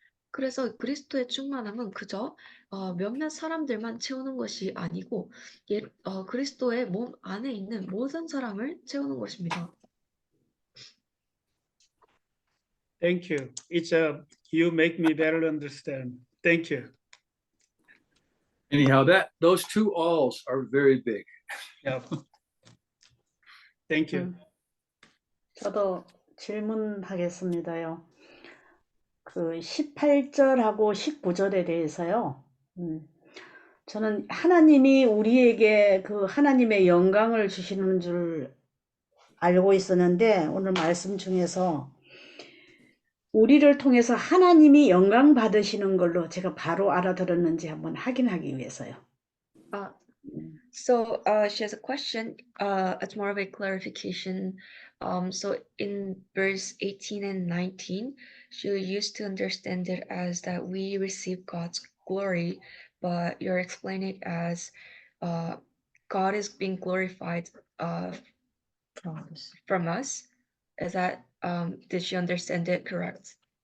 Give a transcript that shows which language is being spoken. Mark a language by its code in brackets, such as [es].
[ko] 그래서 그리스도의 충만함은 그저 몇몇 사람들만 채우는 것이 아니고 그리스도의 몸 안에 있는 모든 사람을 채우는 것입니다. [en] Thank you. You make me better understand. Thank you. Anyhow, those two alls are very big. Yeah. Thank you. [ko] 저도 질문하겠습니다요. 그 18절하고 19절에 대해서요. 저는 하나님이 우리에게 그 하나님의 영광을 주시는 줄 알고 있었는데 오늘 말씀 중에서 우리를 통해서 하나님이 영광 받으시는 걸로 제가 바로 알아들었는지 한번 확인하기 위해서요. [en] So she has a question. It's more of a clarification. So in verse 18 and 19, she used to understand it as that we receive God's glory, but you're explaining it as God is being glorified from us. Is that did she understand it correct?